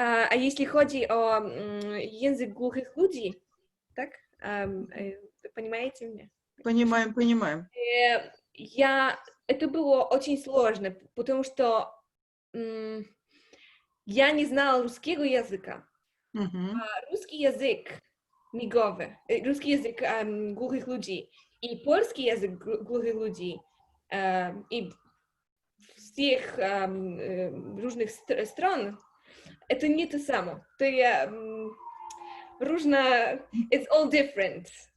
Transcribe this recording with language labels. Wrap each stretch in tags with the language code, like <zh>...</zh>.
<pl>A jeśli chodzi o język głuchych ludzi, tak?</pl> <ru>Понимаете меня? Понимаем, понимаем. Это было очень сложно, потому что я не знала русского языка. Русский язык</ru> <pl>migowy, ruski język głuchych ludzi i polski język głuchych ludzi i z tych różnych stron, to nie to samo. To jest różna,</pl> <en>it's all different.</en>